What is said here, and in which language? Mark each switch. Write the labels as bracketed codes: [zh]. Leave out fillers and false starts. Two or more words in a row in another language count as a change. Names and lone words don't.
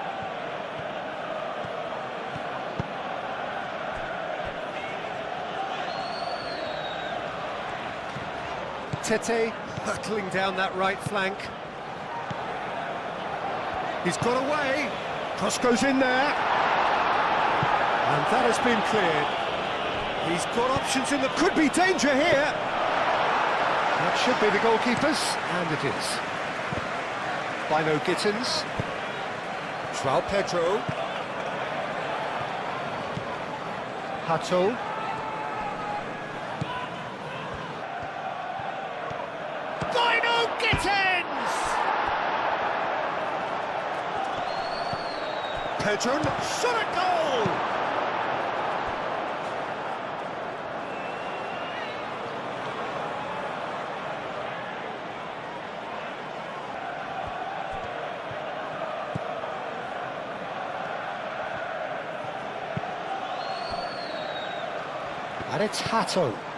[en] Tete hurtling down that right flank. He's got away. Cross goes in there. And that has been cleared. He's got options in there. Could be danger here. That should be the goalkeeper's, and it is. Bino Gittins. João Pedro. Hato. Bino Gittins! Pedro, shot a goal! And it's Hato.